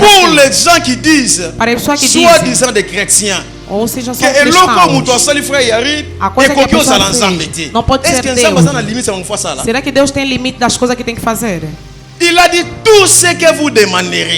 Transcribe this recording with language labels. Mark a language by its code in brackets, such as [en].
[fr] pour les gens qui disent, soi-disant des chrétiens, [pt] ou seja, são cristãos, a coisa que a pessoa fez não pode ser Deus. Será que Deus tem limite das coisas que tem que fazer? [fr] Il a dit tout ce que vous demanderez.